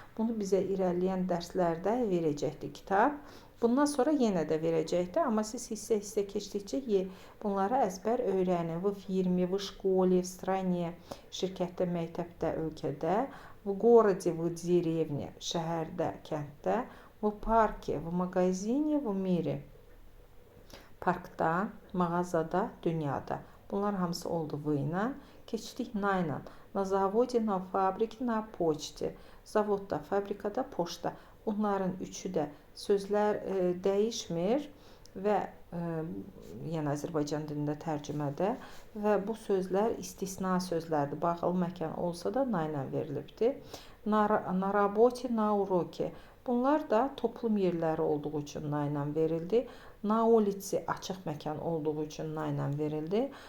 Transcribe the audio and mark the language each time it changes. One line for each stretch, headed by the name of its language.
Azerbaijani: Bunu bizə irəliləyən dərslərdə verəcəkdir kitab. Bundan sonra yenə də verəcəkdir. Amma siz hissə-hissə keçdikcə bunları əzbər öyrənin.
Russian: В фирме, в школе, в стране,
Azerbaijani: şirkətdə, məktəbdə, ölkədə,
Russian: в городе, в деревне,
Azerbaijani: şəhərdə, kənddə,
Russian: в парке, в магазине, в мире,
Azerbaijani: parkda, mağazada, dünyada. Bunlar hamısı oldu v ilə. Keçdik na ilə.
Russian: На заводе, на фабрике, на почте.
Azerbaijani: Zavodda, fabrikada, poçta. Bunların üçü də sözlər dəyişmir və yəni Azərbaycan dilində tərcümədə və bu sözlər istisna sözlərdir. Bağlı məkan olsa da na ilə verilibdir.
Russian: Na работе, на уроке.
Azerbaijani: Bunlar da toplum yerləri olduğu üçün na ilə verildi. Na улице açıq məkan olduğu üçün na ilə verildi.